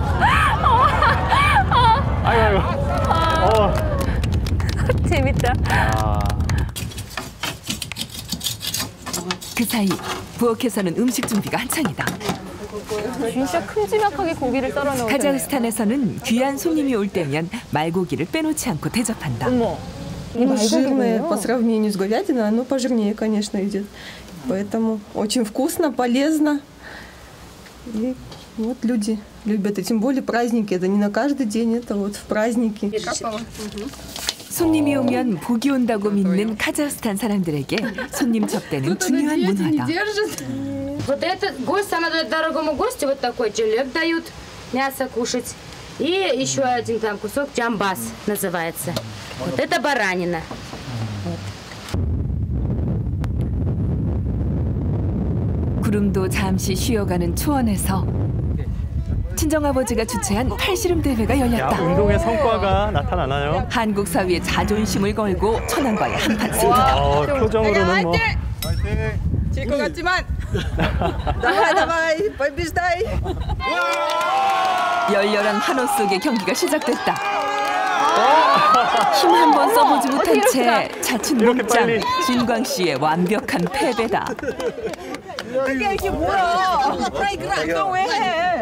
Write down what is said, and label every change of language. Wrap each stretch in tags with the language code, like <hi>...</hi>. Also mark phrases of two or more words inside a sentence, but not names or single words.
<ko>재밌다. 그 사이 부엌에서는 음식 준비가 한창이다. 진짜 큼지막하게 고기를 썰어 넣었어요. 카자흐스탄에서는 귀한 손님이 올 때면 말고기를 빼놓지 않고 대접한다. 어머.</ko> <ru>Ну, жирное по сравнению с говядиной, оно пожирнее, конечно, идет. Поэтому очень вкусно, полезно. И вот люди любят. И тем более праздники. Это не на каждый день, это вот в праздники.</ru> <ko>손님이 오면 복이 온다고 믿는 카자흐스탄 사람들에게 손님 접대는 중요한 문화다.</ko> <ru>Вот этот гость, самому дорогому гостю вот такой жилек дают, мясо кушать. И еще один там кусок джамбас называется. Вот это баранина.</ru> <ko>구름도 잠시 쉬어가는 초원에서 친정아버지가 주최한 팔씨름 대회가 열렸다. 운동의 성과가 나타나나요? 한국 사위의 자존심을 걸고 천안과의 한판 승부다. 표정으로는 뭐. 질 것 같지만.</ko> <ru>давай, побеждай.</ru> <ko>열렬한 환호 속의 경기가 시작됐다. 힘 한 번 써보지 못한 채 자춘 몸짱 진광 씨의 완벽한 패배다. 이게 뭐야? 운동 왜 해?</ko>